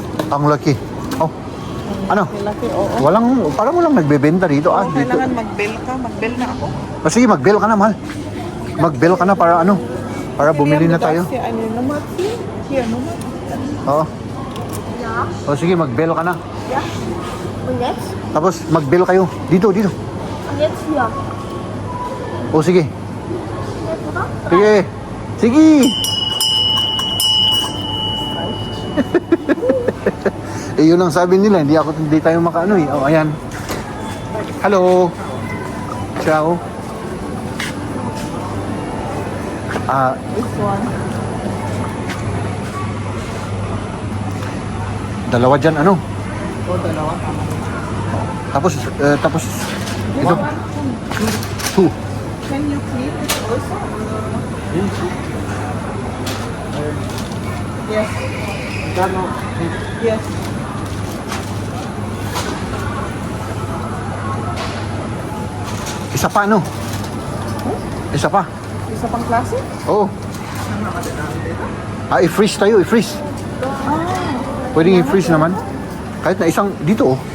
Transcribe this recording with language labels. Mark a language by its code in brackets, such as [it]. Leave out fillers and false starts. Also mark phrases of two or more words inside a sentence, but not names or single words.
[tl] Ang laki. Oh. Ano? Malaki, oo. Parang walang nagbebenta dito. Oo, Dito. kailangan mag-bell ka. Mag-bell na ako. O sige, mag-bell ka na, mahal. Mag-bell ka na para ano? Para bumili na tayo. Ano naman? Siya naman. Oo. O sige, mag-bell ka na. [de] Ja. Und jetzt? [tl] Tapos mag-bell kayo. Dito. [de] Und jetzt hier. [tl] O sige. [de] Jetzt, oder? [tl] Sige. Sige. Eh, yun ang sabi nila. Hindi tayo makaano eh. Oh, ayan. [en] Hello. [it] Ciao. [en] This one. [tl] Dalawa dyan, ano? O, dalawa. Tama. Tapos, [en] This [tl] ito. [en] one. Two. Can you flip it also? Yes. Yes. [tl] Isa pa, ano? Isa pa. Isa pang klase? Oo. I-freeze tayo, i-freeze. Pwedeng i-freeze naman. Kahit na isang, dito oh.